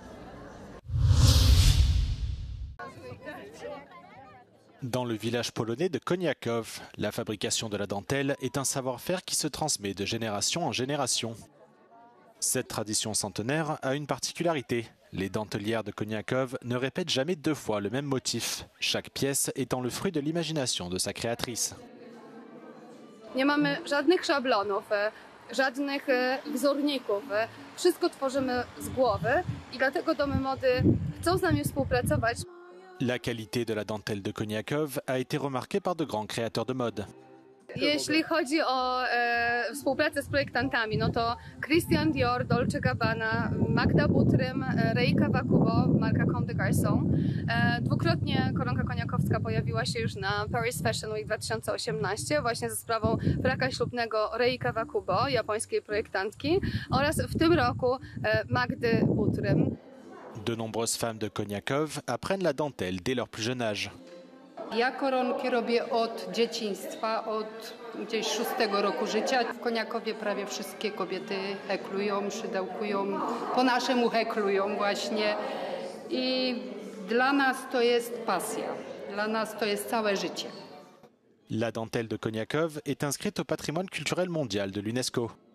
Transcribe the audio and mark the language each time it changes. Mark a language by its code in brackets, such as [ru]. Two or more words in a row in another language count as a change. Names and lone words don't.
[fr] Dans le village polonais de Koniaków, la fabrication de la dentelle est un savoir-faire qui se transmet de génération en génération. Cette tradition centenaire a une particularité. Les dentelières de Koniaków ne répètent jamais 2 fois le même motif, chaque pièce étant le fruit de l'imagination de sa créatrice. [pl] Nie mamy żadnych szablonów, żadnych wzorników. Wszystko tworzymy z głowy i dlatego domy mody chcą z nami współpracować. [fr] La qualité de la dentelle de Koniaków a été remarquée par de grands créateurs de mode. [pl] Jeśli chodzi o współpracę z projektantami, no to Christian Dior, Dolce Gabbana, Magda Butrym, Rei Kawakubo, marka Comme des Garçons. Dwukrotnie koronka koniakowska pojawiła się już na Paris Fashion Week 2018 właśnie ze sprawą fraka ślubnego Rei Kawakubo, japońskiej projektantki, oraz w tym roku Magdy Butrym. [fr] De nombreuses femmes de Koniaków apprennent la dentelle dès leur plus jeune âge. [pl] Ja koronki robię od dzieciństwa, od gdzieś 6 roku życia. W Koniakowie prawie wszystkie kobiety heklują, szydełkują, po naszemu heklują właśnie. I dla nas to jest pasja, dla nas to jest całe życie. [fr] La dentelle de Koniaków est inscrite au patrimoine culturel mondial de l'UNESCO.